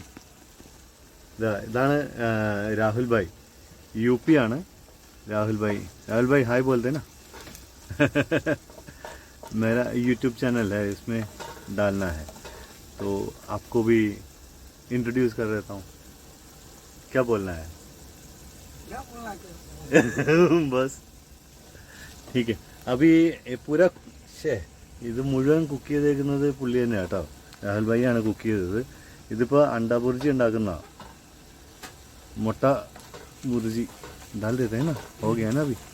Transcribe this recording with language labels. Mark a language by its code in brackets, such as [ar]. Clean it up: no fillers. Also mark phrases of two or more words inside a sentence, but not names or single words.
[ml] ഇതാണ് രാഹുൽ ഭായ്, UP ആണ് [hi] राहुल भाई हाय बोलते ना। मेरा YouTube चैनल है, इसमें डालना है तो आपको भी इंट्रोड्यूस कर देता हूँ। क्या बोलना है? बस ठीक है. अभी पूरा [ml] ഇത് മുഴുവൻ കുക്ക് ചെയ്തേക്കുന്നത് പുള്ളി തന്നെ കേട്ടോ. രാഹുൽ ഭായി ആണ് കുക്ക് ചെയ്തത്. ഇതിപ്പോൾ [hi] अंडा भुर्जी [ml] ഉണ്ടാക്കുന്ന മുട്ട ബുർജി [hi] डाल देते हैं ना, हो गया ना अभी.